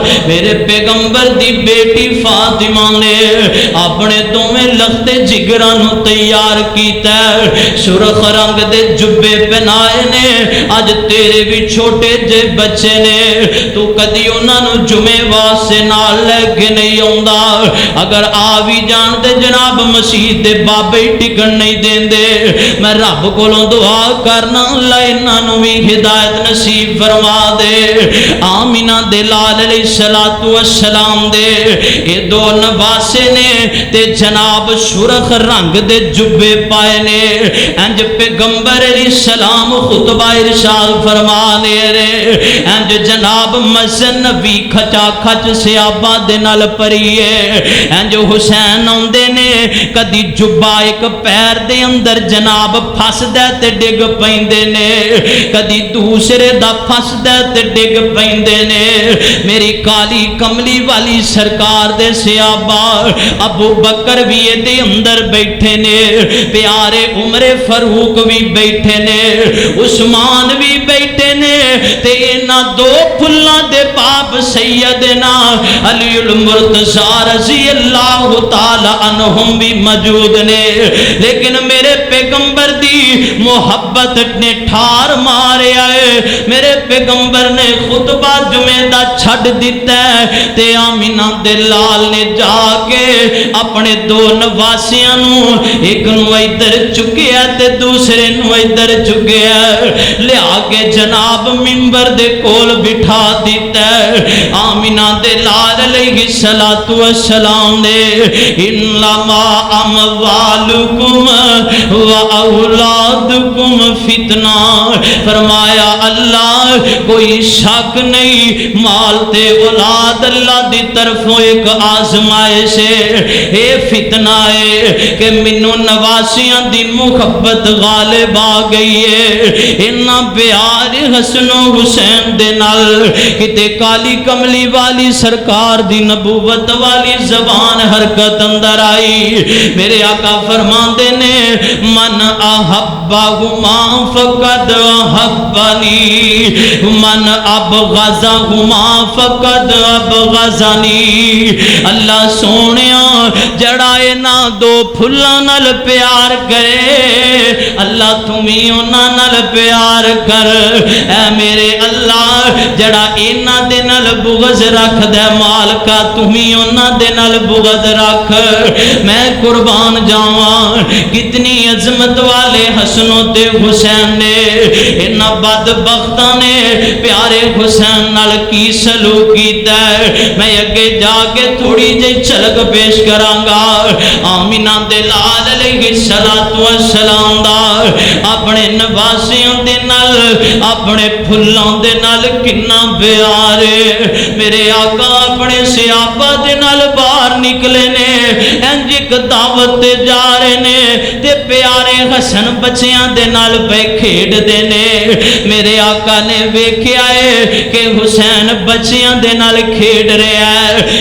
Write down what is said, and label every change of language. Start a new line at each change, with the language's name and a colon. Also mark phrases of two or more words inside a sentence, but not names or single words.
Punjabi: میرے پیغمبر دی بیٹی فاطمہ نے اپنے دوویں لخت جگرانو تیار کیتا ہے، سرخ رنگ دے جبے پہنائے نے۔ اج تیرے بھی چھوٹے جے بچے نے، تو کدی انہاں نو جمعے واسطے نال لے کے نہیں آوندا، اگر آ بھی جان تے جناب مسیح دے بابے ٹکن نہیں دیندے۔ میں رب کولوں دعا کرنا اللہ انہاں نو بھی ہدایت نصیب فرما دے۔ آمینہ دے لال
Arabic: علیہ السلام
Punjabi: دے اے دو نواسے نے تے جناب سرخ رنگ دے جبے پائے نے۔ انج پیغمبر
Arabic: علیہ السلام
Punjabi: خطبہ ارشاد فرمانے رے، انج جناب مسجد نبی کھچا کھچ صحابہ دے نال پریے، انج حسین آندے نے کدی جبا ایک پیر دے اندر جناب پھس دے تے ڈگ پیندے نے، کدی دوسرے دا پھس دے تے ڈگ پیندے نے۔ میری کالی کملی والی سرکار دے صحابہ ابو بکر بھی دے اندر بیٹھے نے، پیارے عمر فاروق بھی بیٹھے نے، عثمان بھی بیٹھے نے، تے انہاں دو پھلاں دے باپ سیدنا علی المرتضیٰ
Arabic: رضی اللہ تعالی عنہم
Punjabi: بھی موجود نے۔ لیکن میرے پیغمبر دی محبت نے ٹھار مارے آئے، میرے پیغمبر نے خطبہ جمعہ دا چھڑ دیتا ہے تے آمینہ دے لال نے جا کے اپنے دو نواسیاں نو ایک نو ادھر چکیا تے دوسرے نو ادھر چکیا لیا کے جناب منبر دے کول بٹھا دیتا ہے۔ آمینہ دے لال
Arabic: علیہ السلام
Punjabi: نے
Arabic: انما اموالکم و اولادکم فتنہ
Punjabi: فرمایا، اللہ کوئی شک نہیں، مال تے اولاد اللہ دی طرفوں ایک آزمائش ہے، اے فتنہ ہے کہ منو نواسیاں دی محبت غالب آ گئی ہے۔ انہاں پیار حسن و حسین دے نال کتے کالی کملی والی سرکار دی نبوت والی زبان حرکت اندر آئی۔ میرے آقا فرماندے نے
Arabic: من احبہما فقد احبنی من ابغضہما فقد ابغضنی۔
Punjabi: اللہ سونیا جڑا انہاں دو پھلاں نال پیار کرے، اللہ تمہیں انہاں نال پیار کر۔ اے میرے اللہ جڑا انہاں دے نال بغض رکھ دے مالکا تمہیں انہاں دے نال بغض رکھ۔ میں قربان جاواں کتنی عظمت والے حسن تے حسین نے، انہاں بدبختاں نے پیارے حسین نال کی سلوک کیتا ہے۔ میں اگے جا کے تھوڑی جی جھلک پیش کراں گا۔ آمینہ دے لال
Arabic: علیہ السلام
Punjabi: دا اپنے نواسیاں دے نال اپنے پھلاں دے نال کنا پیار ہے۔ میرے آقا اپنے صحابہ دے نال باہر نکلے نے، انج ایک دعوت تے جا رہے نے تے پیارے حسن بچیاں دے نال پہ کھیڈ دے نے۔ میرے آقا نے ویکھیا ہے کہ حسین بچیاں دے نال کھیڈ رہا ہے.